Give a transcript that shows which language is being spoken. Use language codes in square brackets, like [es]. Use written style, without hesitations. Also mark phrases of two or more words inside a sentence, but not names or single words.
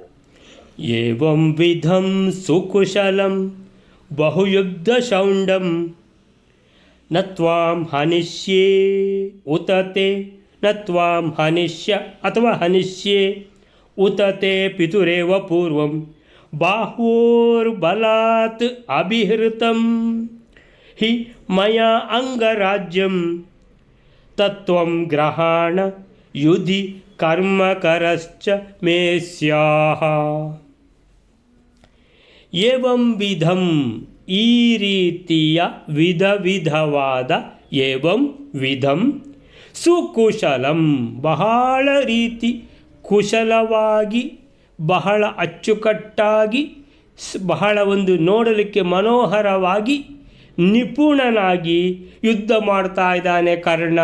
[sa] ಏವಂ ವಿಧಂ ಸುಕುಶಲಂ ಬಹುಯುದ್ಧ ಶೌಂಡಂ ನ ತ್ವಾಂ ಹನಿಷ್ಯೇ ಉತತೆ ನ ತ್ವಾಂ ಹನಿಷ್ಯ ಅಥವಾ ಹನಿಷ್ಯೇ ಉತತೆ ಪಿತುರೇವ ಪೂರ್ವಂ ಬಾಹ್ಯೋರ್ಬಲಾತ್ ಅಭಿಹೃತಂ ಹಿ ಮಯಾ ಅಂಗರಾಜ್ಯಂ ತತ್ವಂ ಗ್ರಹಾಣ ಯುಧಿ ಕರ್ಮಕರಶ್ಚ ಮೇ ಸ್ಯಾಃ. ಏವಂ ವಿಧಂ, [kn] ಈ ರೀತಿಯ ವಿಧವಾದ, [sa] ಏವಂ ವಿಧಂ ಸುಕುಶಲಂ, [kn] ಬಹಳ ರೀತಿ ಕುಶಲವಾಗಿ, ಬಹಳ ಅಚ್ಚುಕಟ್ಟಾಗಿ, ಬಹಳ ಒಂದು ನೋಡಲಿಕ್ಕೆ ಮನೋಹರವಾಗಿ, ನಿಪುಣನಾಗಿ ಯುದ್ಧ ಮಾಡ್ತಾ ಇದ್ದಾನೆ ಕರ್ಣ.